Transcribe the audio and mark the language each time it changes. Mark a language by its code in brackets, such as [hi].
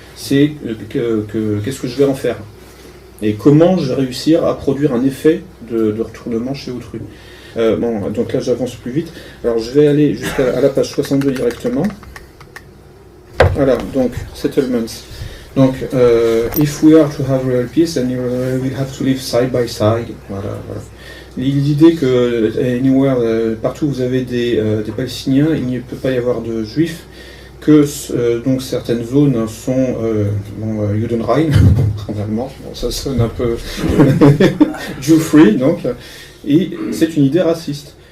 [fr] c'est qu'est-ce que je vais en faire et comment je vais réussir à produire un effet de retournement chez autrui. Bon, donc là j'avance plus vite. Alors je vais aller jusqu'à la page 62 directement. Voilà, donc settlements. [en] Donc, if we are to have real peace, then we'll have to live side by side. [fr] Voilà. L'idée que anywhere, partout où vous avez des Palestiniens, il ne peut pas y avoir de Juifs, que donc certaines zones sont Judenrein, en allemand, bon, ça sonne un peu Jew-free, donc, et c'est une idée raciste.